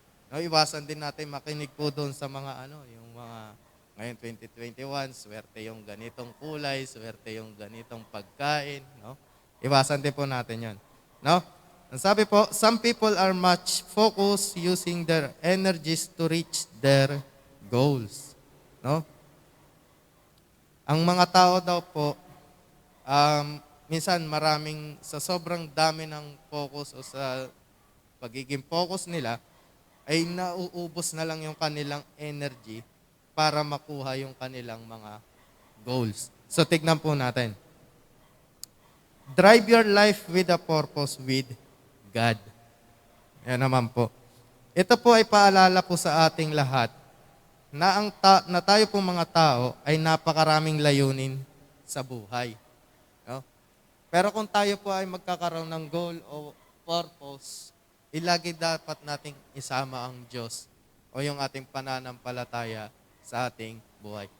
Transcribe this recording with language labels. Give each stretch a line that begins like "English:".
Filipino: No, iwasan din natin makinig po doon sa mga yung mga ngayon 2021, swerte yung ganitong kulay, swerte yung ganitong pagkain, no? Iwasan din po natin 'yon, no? Ang sabi po,
English: some people are much focused using their energies to reach their goals, no?
Filipino: Ang mga tao daw po, minsan sa sobrang dami ng focus o sa pagiging focus nila, ay nauubos na lang yung kanilang energy para makuha yung kanilang mga goals. So, tignan po natin.
English: Drive your life with a purpose with God.
Filipino: Yan naman po. Ito po ay paalala po sa ating lahat na tayo pong mga tao ay napakaraming layunin sa buhay. No? Pero kung tayo po ay magkakaroon ng goal o purpose, ilagi dapat nating isama ang Diyos o yung ating pananampalataya sa ating buhay.